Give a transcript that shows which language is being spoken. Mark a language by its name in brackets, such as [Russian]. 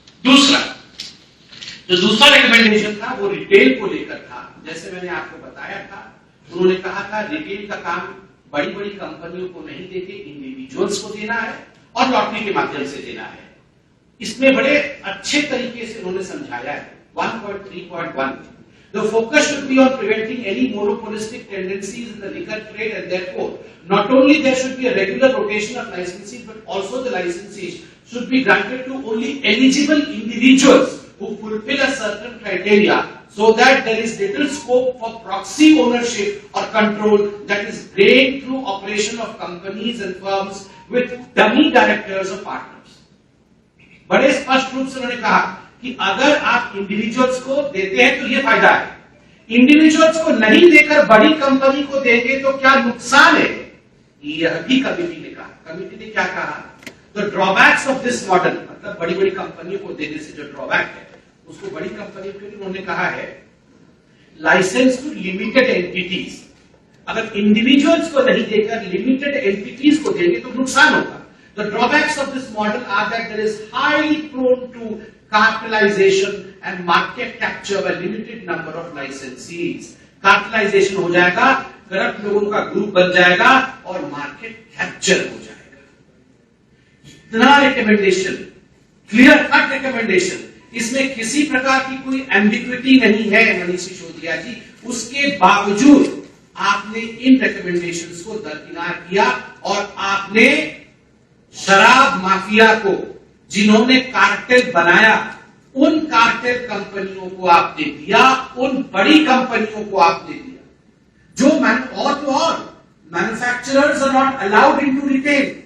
[Hindi] दूसरा, जो दूसरा रिकमेंडेशन था वो रिटेल को लेकर था। जैसे मैंने आपको बताया था, उन्होंने कहा था रिटेल का काम बड़ी बड़ी कंपनियों को नहीं देके इंडिविजुअल्स को देना है और लॉटरी के माध्यम से देना है। इसमें बड़े अच्छे तरीके से उन्होंने समझाया है। [English] 1.3.1 The focus should be on preventing any monopolistic tendencies in the liquor trade, and therefore not only there should be a regular rotation of licensees, but also the licensees should be granted to only eligible individuals who fulfill a certain criteria, so that there is little scope for proxy ownership or control that is gained through operation of companies and firms with dummy directors or partners. [Hindi] बड़े स्पष्ट रूप से उन्होंने कहा कि अगर आप individuals को देते हैं तो ये फायदा है, इंडिविजुअल्स को नहीं देकर बड़ी कंपनी को देंगे तो क्या नुकसान है, यह भी कमेटी ने कहा। कमेटी ने क्या कहा? [English] the drawbacks of this model, [Hindi] मतलब बड़ी बड़ी कंपनियों को देने से जो ड्रॉबैक है उसको बड़ी कंपनियों के लिए उन्होंने कहा है [English] Licence to limited entities. [Hindi] अगर इंडिविजुअल्स को नहीं देकर लिमिटेड एंटिटीज को देंगे तो नुकसान होगा। [English] The drawbacks of this model are that there is highly prone to cartelization and market capture by limited number of licensees. [Hindi] Cartelization हो जाएगा, करप्ट लोगों का ग्रुप बन जाएगा और मार्केट कैप्चर हो जाएगा। इतना रिकमेंडेशन, क्लियर कट रिकमेंडेशन इसमें किसी प्रकार की कोई एम्बिग्विटी नहीं है मनीष सिसोदिया जी। उसके बावजूद आपने इन रिकमेंडेशंस को दरकिनार किया और आपने शराब माफिया को, जिन्होंने कार्टेल बनाया, उन कार्टेल कंपनियों को आपने दिया, उन बड़ी कंपनियों को आपने दिया जो और [English] Manufacturers are not allowed into retail.